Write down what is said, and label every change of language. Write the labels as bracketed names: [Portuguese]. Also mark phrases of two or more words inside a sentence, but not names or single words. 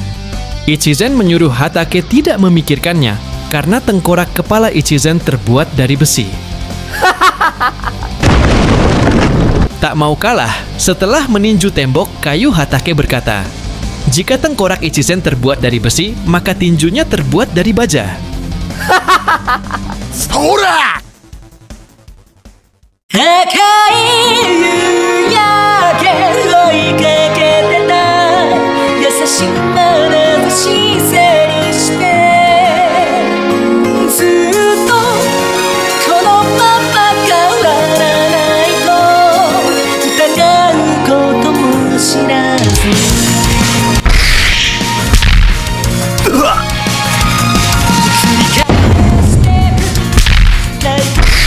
[Indonesian] Ichizen menyuruh Hatake tidak memikirkannya karena tengkorak kepala Ichizen terbuat dari besi. Tak mau kalah, setelah meninju tembok kayu, Hatake berkata, jika tengkorak Ichizen terbuat dari besi, maka tinjunya terbuat dari baja. Sora! [Japanese] 赤い夕焼け追いかけてた優しい眼差し背にしてずっとこのまま変わらないと疑うことも知らず繰り返してる泣いて